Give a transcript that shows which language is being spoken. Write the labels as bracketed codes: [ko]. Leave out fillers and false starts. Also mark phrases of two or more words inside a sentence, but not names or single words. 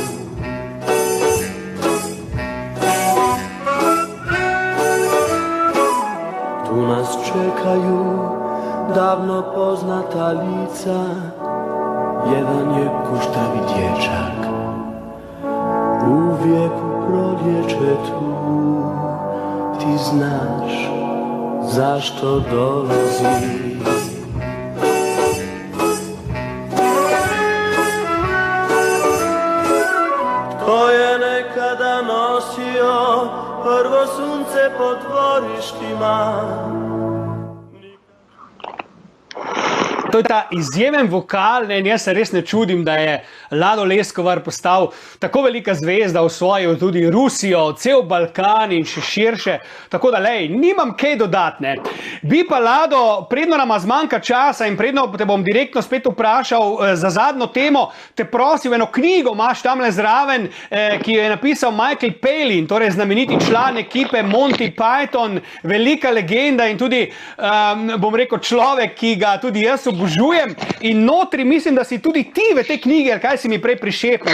[hr] Tu nas čekaju davno poznata lica, jedan je kuštavi dječak, uvijek u proljeće tu, ti znaš zašto dolazi. Tko je nekada nosio prvo sunce po dvorištima? [sl] To je ta izjemen vokal, in jaz se res ne čudim, da je Lado Leskovar postal tako velika zvezda, osvojil tudi Rusijo, cel Balkan in še širše. Tako da, lej, nimam kaj dodatne. Bi pa, Lado, predno nama zmanjka časa in predno te bom direktno spet vprašal za zadnjo temo, te prosil, eno knjigo imaš tamle zraven, ki jo je napisal Michael Palin, torej znameniti član ekipe Monty Python, velika legenda in tudi, bom rekel, človek, ki ga tudi jaz obožujem, in notri mislim, da si tudi ti v tej knjigi, kaj si mi prej prišepnil.